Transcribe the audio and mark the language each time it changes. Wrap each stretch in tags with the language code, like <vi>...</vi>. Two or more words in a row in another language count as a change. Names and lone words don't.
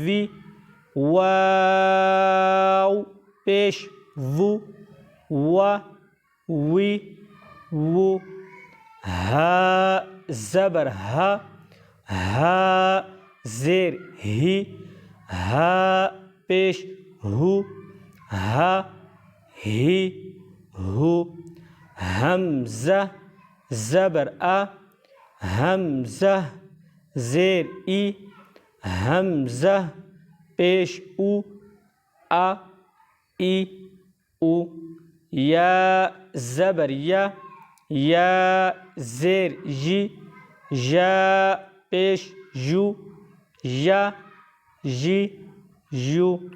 <ur>واو پیش وو ہا زبر ہا زیر ہا پیش ہو حمزہ زبر حمزہ زیر حمزہ پیش او یا زبر یا زیر یا پیش یو</ur>